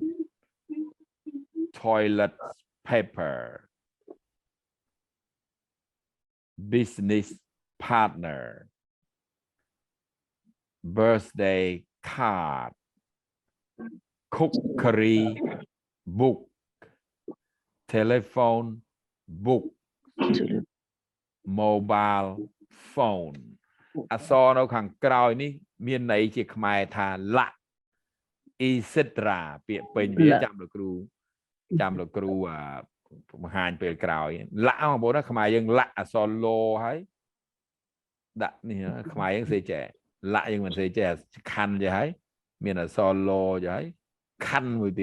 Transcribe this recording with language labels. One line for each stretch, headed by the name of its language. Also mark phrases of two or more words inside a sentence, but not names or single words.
English: toilet paper business partner birthday card cookery book telephone book mobile phone
Khmer: អក្សរនៅខាងក្រោយនេះមានន័យជាខ្មែរថាលៈ etc ពាក្យពេញវាចាំលោកគ្រូបង្ហាញពេលក្រោយលៈបងប្អូនណាខ្មែរយើងលៈអក្សរលោហើយដាក់នេះខ្មែរយើងសេចេះលៈយើងមិនសេចេះខណ្ឌចេះហើយមានអក្សរលោចេះហើយខណ្ឌមួយទៀត